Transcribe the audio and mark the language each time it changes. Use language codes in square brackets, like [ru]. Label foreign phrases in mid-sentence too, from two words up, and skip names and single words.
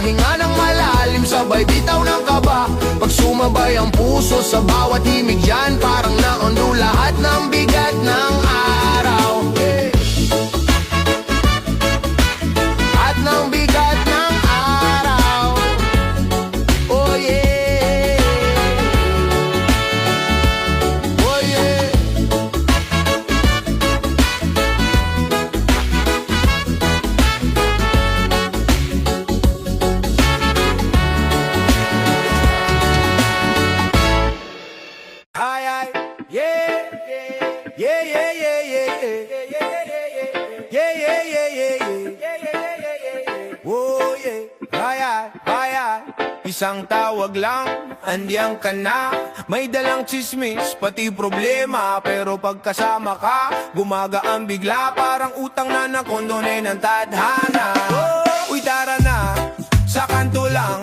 [tl] Hinga ng malalim, sabay bitaw ng kaba. Pag sumabay ang puso sa bawat himig dyan, parang naondo lahat ng bigat ng araw, yeah. At ng bigat ng araw, [en] oh yeah, oh yeah. Ay, ay, yeah, yeah, yeah, yeah, yeah, yeah, yeah, yeah, yeah, oh yeah, [tl] ay, ay, ay, isang tawag lang, andiyan ka na. May dalang chismis, pati problema. Pero pagkasama ka, gumagaan bigla. Parang utang na nakondone ng tadhana. Uy, tara na, sa kanto lang.